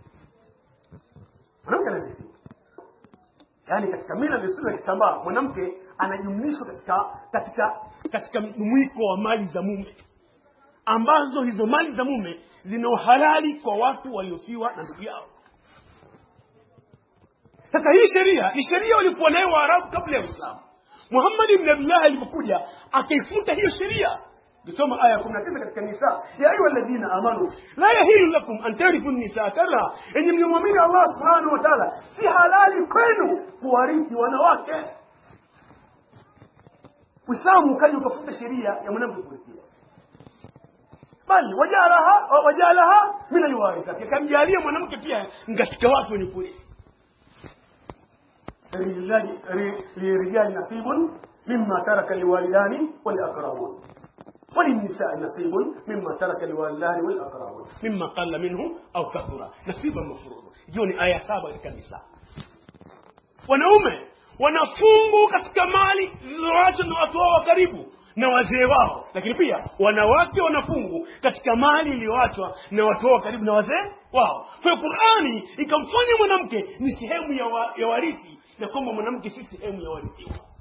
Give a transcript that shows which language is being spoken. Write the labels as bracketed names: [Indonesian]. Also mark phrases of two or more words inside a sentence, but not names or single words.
[Swahili] Yaani katika mila na desturi za Kisambaa, mwanamke anajumlishwa katika mwiko wa mali za mume, ambazo hizo mali za mume zina uhalali kwa watu waliofiwa na ndugu yao. Sasa hii sheria ni sheria walikuwa nayo Waarabu kabla ya Uislamu. Muhammad ibn Abdullah alipokuja akaifuta hiyo sheria. Kisoma aya 19 katika Nisa, [Arabic] يا أيها الذين آمنوا لا يحل لكم أن ترثوا النساء كرها, [Swahili] enyi mliomwamini Allah [Arabic] سبحانه وتعالى, [Swahili] si halali kwenu kuwarithi wanawake. Uislamu kaja ukafuta sheria ya mwanamke kurithiwa, bali [Arabic] وجعلها من الوارثات, [Swahili] akamjalia mwanamke pia katika watu wenye kurithi. [Arabic] للرجال نصيب مما ترك الوالدان والأقربون وللنساء نصيب مما ترك الوالدان والأقربون مما قل منه أو كثر نصيبا مفروضا. [Swahili] جوني آية 7 katika Nisa. Wanaume wanafungu katika mali zilizoachwa na watu wao karibu na wazee wao, lakini pia wanawake wanafungu katika mali iliyoachwa na watu wao karibu na wazee wao. Kwa hiyo Qur'ani ikamfanya mwanamke ni sehemu ya warithi, na kwamba mwanamke si sehemu ya warithiwa.